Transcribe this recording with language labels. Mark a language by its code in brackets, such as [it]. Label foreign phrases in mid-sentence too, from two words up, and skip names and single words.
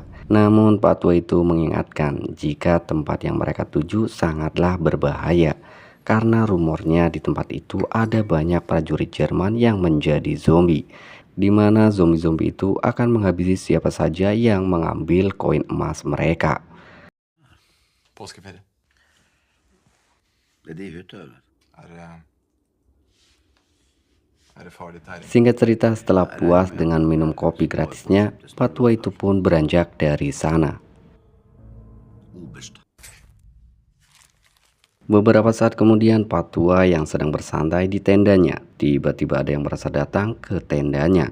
[id] Namun patua itu mengingatkan jika tempat yang mereka tuju sangatlah berbahaya, karena rumornya di tempat itu ada banyak prajurit Jerman yang menjadi zombie, di mana zombie-zombie itu akan menghabisi siapa saja yang mengambil koin emas mereka. [no] Påskeferie. Det är hytta eller? Er det farlig her? [id] Singkat cerita, setelah puas dengan minum kopi gratisnya, patua itu pun beranjak dari sana. [no] Oberst. [id] Beberapa saat kemudian, patua yang sedang bersantai di tendanya, tiba-tiba ada yang merasa datang ke tendanya.